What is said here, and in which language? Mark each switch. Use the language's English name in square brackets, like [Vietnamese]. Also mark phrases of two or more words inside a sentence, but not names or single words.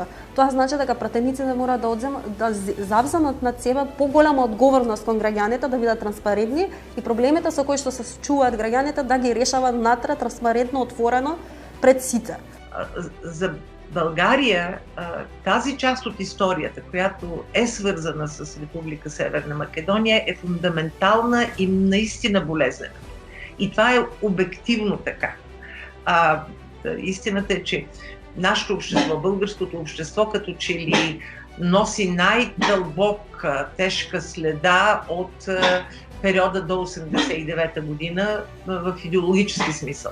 [Macedonian] Тоа значи дека пратениците мора да завземат над себе поголема одговорност кон граѓаните, да бидат транспарентни и проблемите со кои што се случуваат граѓаните да ги решават внатре, транспарентно, отворено пред сите. [Bulgarian] За Българија тази част од историјата којато е сврзана с Република Северна Македонија е фундаментална и наистина болезнена. И това е обективно така. Истината е, че нашето общество, българското общество, като че ли носи най-дълбока, тежка следа от периода до 1989 година в идеологически смисъл.